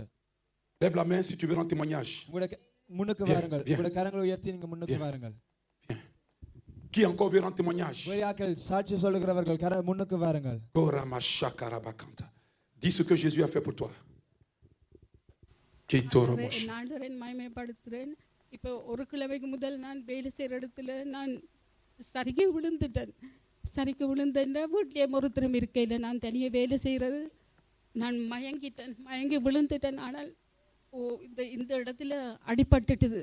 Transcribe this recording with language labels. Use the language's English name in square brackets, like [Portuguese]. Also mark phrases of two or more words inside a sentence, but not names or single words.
[French] Lève la main si tu veux rendre témoignage. [Tamil] உங்களுடைய முன்னுக்கு [French] Viens, [Tamil] வாருங்கள் [French] viens. [Tamil] உங்களுடைய கரங்களை உயர்த்தி நீங்க முன்னுக்கு [French] Viens. [Tamil] வாருங்கள் [French] Qui encore veut rendre témoignage? [Tamil] வேலையாக்கள் சாட்சி சொல்லுகிறவர்கள் முன்னுக்கு வாருங்கள் Korama shakarabakanta. [French] Dis ce que Jésus a fait pour toi. Kitoromosh. [Tamil] நான் மகிமைப்படுத்துகிறேன். இப்போ ஒரு கிழமைக்கு முதல் நான் வேலை செய்கிற இடத்துல நான் சரிக்கு விழுந்துட்டேன். சரிக்கு விழுந்தேன்னா வீட்டிலே ஒருத்தரும் இருக்கையில் நான் தனியாக வேலை செய்கிறது. நான் மயங்கி விழுந்துட்டேன். ஆனால் இந்த இடத்துல அடிபட்டுட்டுது.